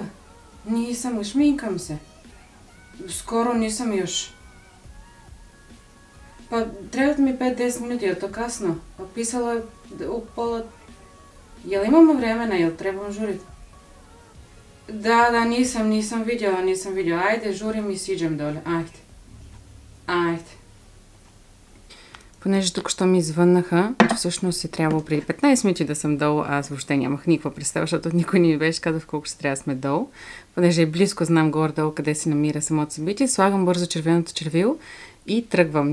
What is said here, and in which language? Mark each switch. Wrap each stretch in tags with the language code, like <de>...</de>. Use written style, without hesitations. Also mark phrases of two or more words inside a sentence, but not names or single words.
<hr>Nisam, šminkam se. Skoro nisam još. Pa trebate mi 5-10 minuti, je to kasno? Pa pisalo je u pola... Jel imamo vremena, jel trebam žuriti? Da, nisam vidjela. Ajde, žurim</hr> <bg>и си идем доле. Айде. Понеже тук що ми извъннаха, че всъщност е трябвало преди 15 минути да съм долу, аз въобще нямах никаква представа, защото никой не ми беше казал в колко ще трябва да сме долу. Понеже е близко, знам горе-долу къде се намира самото събитие, слагам бързо червеното червило и тръгвам.</bg>